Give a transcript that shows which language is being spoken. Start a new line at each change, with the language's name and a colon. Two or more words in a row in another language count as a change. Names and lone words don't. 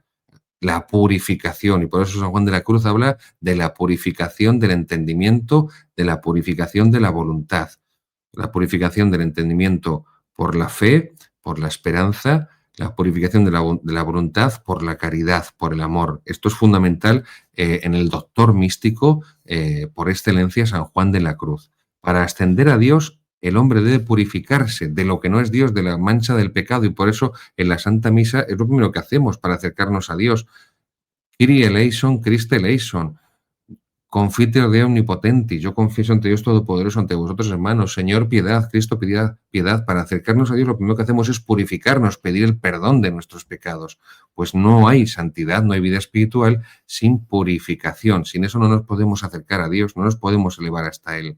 Spanish: La purificación, y por eso San Juan de la Cruz habla de la purificación del entendimiento, de la purificación de la voluntad, la purificación del entendimiento por la fe, por la esperanza, la purificación de la voluntad por la caridad, por el amor. Esto es fundamental en el doctor místico por excelencia, San Juan de la Cruz. Para ascender a Dios, el hombre debe purificarse de lo que no es Dios, de la mancha del pecado, y por eso en la Santa Misa es lo primero que hacemos para acercarnos a Dios.
Greek: Kyrie eleison, Christe eleison.
Latin: Confiteor de omnipotenti,
Spanish: yo confieso ante Dios Todopoderoso, ante vosotros, hermanos, Señor, piedad, Cristo, piedad, piedad. Para acercarnos a Dios, lo primero que hacemos es purificarnos, pedir el perdón de nuestros pecados. Pues no hay santidad, no hay vida espiritual sin purificación. Sin eso no nos podemos acercar a Dios, no nos podemos elevar hasta Él.